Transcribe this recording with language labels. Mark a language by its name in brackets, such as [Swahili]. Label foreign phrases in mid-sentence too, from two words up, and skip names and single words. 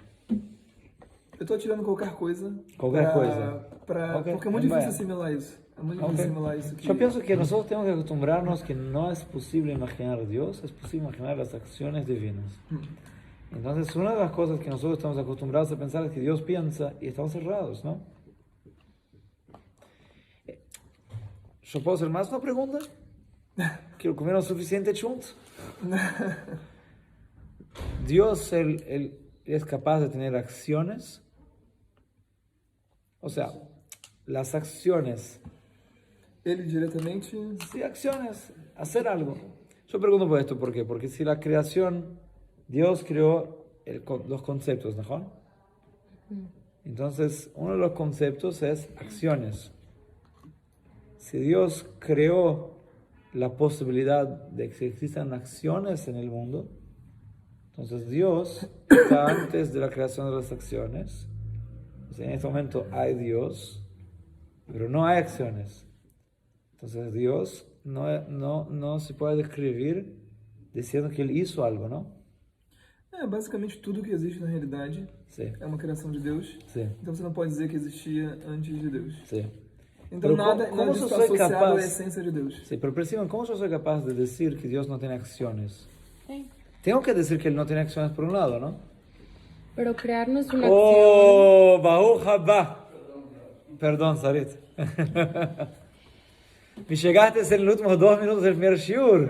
[Portuguese] Eu estou tirando qualquer coisa. Qualquer coisa. Okay. Porque é muito difícil assimilar isso. É muito difícil assimilar isso. [Spanish] Yo pienso que nosotros tenemos que acostumbrarnos que no es posible imaginar a Dios, es posible imaginar las acciones divinas. Entonces, una de las cosas que nosotros estamos acostumbrados a pensar es que Dios piensa y estamos cerrados, ¿no? ¿Yo puedo hacer más una pregunta? ¿Quiero comer lo suficiente chunt? Dios, él es capaz de tener acciones. O sea, las acciones. [Portuguese] Ele diretamente... [Spanish] Sí, acciones, hacer algo. Yo pregunto por esto, ¿por qué? Porque si la creación, Dios creó los conceptos, ¿no? Entonces, uno de los conceptos es acciones. Si Dios creó la posibilidad de que existan acciones en el mundo, entonces Dios está antes de la creación de las acciones. O sea, en este momento hay Dios, pero no hay acciones. Entonces Dios no se puede describir diciendo que Él hizo algo, ¿no? [Portuguese] Basicamente tudo que existe na realidade é uma criação de Deus. Sim. Então você não pode dizer que existia antes de Deus. [Spanish] Sí. [Portuguese] Então nada disso está associado à essência de Deus. [Spanish] Sí, pero perciban, ¿cómo yo soy capaz de decir que Dios no tiene acciones? Sí. Tengo que decir que Él no tiene acciones por un lado, ¿no? Pero crear no es una Oh, [Hebrew] Baruch haba. [Spanish] Perdón, Sarit. Me llegaste en los últimos 2 minutos del primer shiur.